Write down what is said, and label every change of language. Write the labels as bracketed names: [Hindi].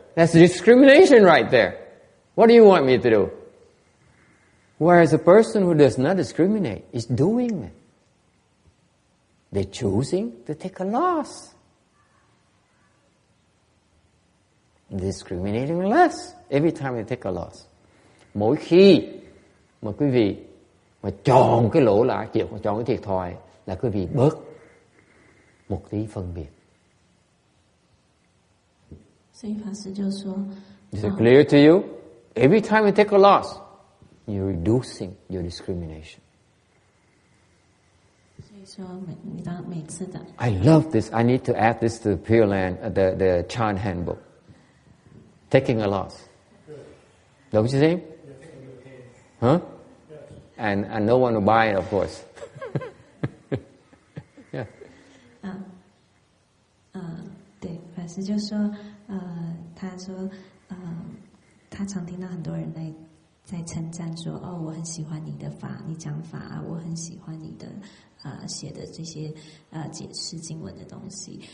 [English] That's discrimination right there. What do you want me to do? Whereas a person who does not discriminate is doing it. They're choosing to take a loss. Discriminating less every time they take a loss. [Vietnamese] Mỗi khi mà quý vị mà chọn cái lỗ lã, chọn cái thiệt thòi là quý vị bớt một tí phân biệt. [Chinese] 所以法师就说 [English] Is it clear to you? Every time you take a loss, you're reducing your discrimination. [Chinese] 所以说每次的 [English] I love this. I need to add this to the Pureland, the Chan handbook. Taking a loss. Don't you think? Huh? And no one will buy it, of course. Yeah. [Chinese] 对，法师就说，他说，他常听到很多人在称赞说，我很喜欢你的法，你讲法啊，我很喜欢你的写的这些解释经文的东西。